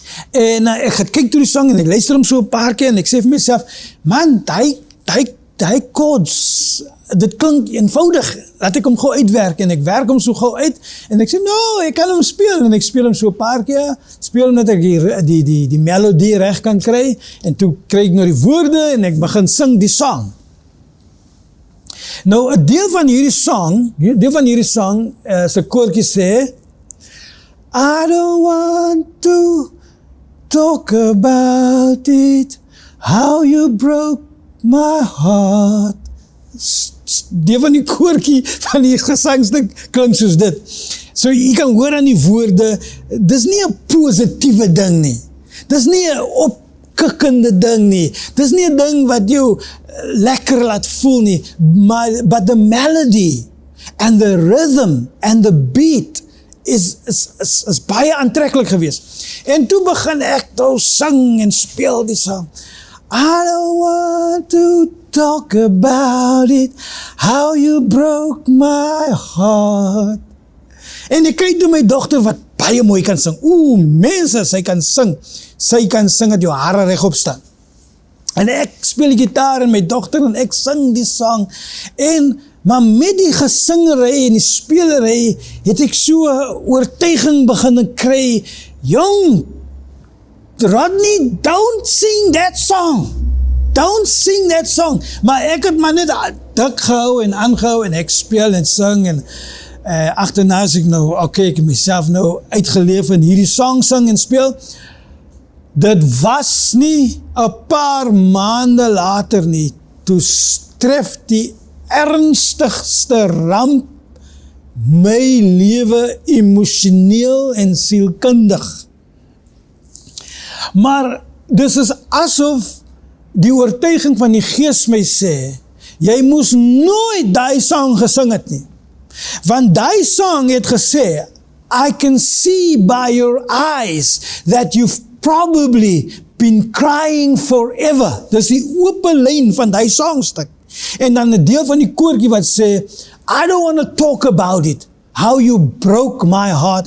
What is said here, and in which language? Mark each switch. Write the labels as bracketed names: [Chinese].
[Afrikaans] En ek het kyk toe die song, en ek luister hom so 'n paar keer, en ek sê vir myself, man, die chords, dit klink eenvoudig, laat ek hom gou uitwerk, en ek werk hom so gou uit, en ek sê, no, ek kan hom speel, en ek speel hom so 'n paar keer, speel hom dat ek die melodie reg kan kry, en toe kry ek nou die woorde, en ek begin sing die song. Nou, 'n deel van hierdie song, se koortjie sê, [English] I don't want to talk about it, how you broke my heart. [Afrikaans] Deel van die koortjie van die gesangstuk klink soos dit. So jy kan hoor aan die woorde, dis nie 'n positiewe ding nie. Dis nie 'n opkikkende ding nie. Dis nie 'n ding wat jou lekker laat voel nie, [English] but the melody and the rhythm and the beat is [Afrikaans] baie aantreklik geweest. En toe begin ek nou sing en speel die song. [English] I don't want to talk about it, how you broke my heart. [Afrikaans] En ek kyk toe my dogter wat baie mooi kan sing. Mense, sy kan sing. Sy kan sing dat jou hare regop staan. En ek speel die gitaar en my dogter en ek sing die song. Maar met die gesingery en die spelery het ek so oortuiging begin kry. [English] Jong, Rodney, don't sing that song. don't sing that song. [Afrikaans] Maar ek het maar net dik gehou en aangehou en ek speel en sing en agterna as ek nou, ek het myself nou uitgeleef in hierdie song sing en speel. Dit was nie 'n paar maande later nie, toe tref die ernstigste ramp my lewe emosioneel en sielkundig. Maar dis is asof die oortuiging van die Gees my sê, jy moes nooit daai song gesing het nie. Want daai song het gesê, [English] I can see by your eyes that you've probably been crying forever. [Afrikaans] Dis die ope lyn van daai songstuk. En dan 'n deel van die koortjie wat sê, [English] I don't want to talk about it, how you broke my heart.